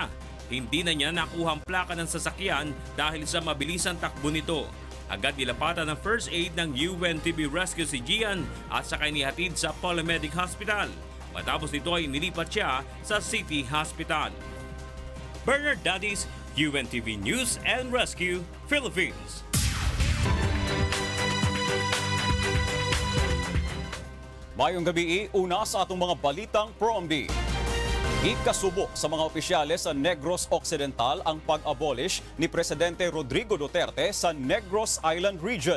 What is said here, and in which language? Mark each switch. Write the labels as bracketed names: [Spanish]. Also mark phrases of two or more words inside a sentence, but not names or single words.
[Filipino] Hindi na niya nakuha ang plaka ng sasakyan dahil sa mabilisang takbo nito. Agad nilapatan ng [English] first aid [Filipino] ng UNTV Rescue si Gian at saka inihatid sa Polymedic Hospital. Matapos nito ay nilipat siya sa City Hospital. Bernard Dadis, UNTV News and Rescue, Philippines. [Hiligaynon] Mayong gabi, una sa atong mga balitang ProMB. Ikasubo sa mga opisyales sa Negros Occidental ang pag-abolish ni Presidente Rodrigo Duterte sa Negros Island Region.